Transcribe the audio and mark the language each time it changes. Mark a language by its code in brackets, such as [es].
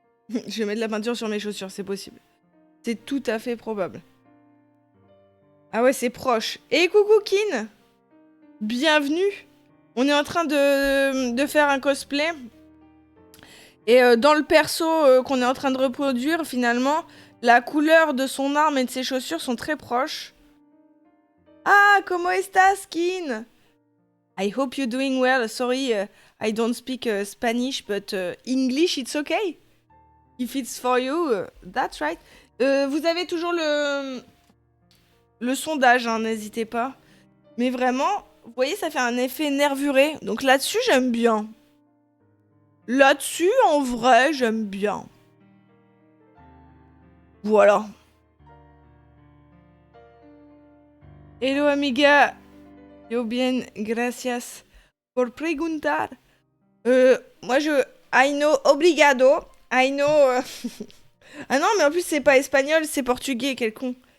[fr] Je vais mettre de la peinture sur mes chaussures, c'est possible. C'est tout à fait probable. Ah ouais, c'est proche. Et coucou Kin! Bienvenue! On est en train de faire un cosplay. Et dans le perso qu'on est en train de reproduire, finalement, la couleur de son arme et de ses chaussures sont très proches. [en] Ah, [es] ¿cómo estás, [en] Kin? I hope you're doing well. Sorry, I don't speak Spanish, but English, it's okay. If it's for you, that's right. [fr] Vous avez toujours le sondage, hein, n'hésitez pas. Mais vraiment, vous voyez, ça fait un effet nervuré. Donc là-dessus, j'aime bien. Là-dessus, en vrai, j'aime bien. Voilà. [en] Hello, amiga. [es] Yo bien, gracias por preguntar. [fr] Moi je... [en] I know obrigado. I know... [fr] Ah non, mais en plus c'est pas espagnol, c'est portugais, quel con.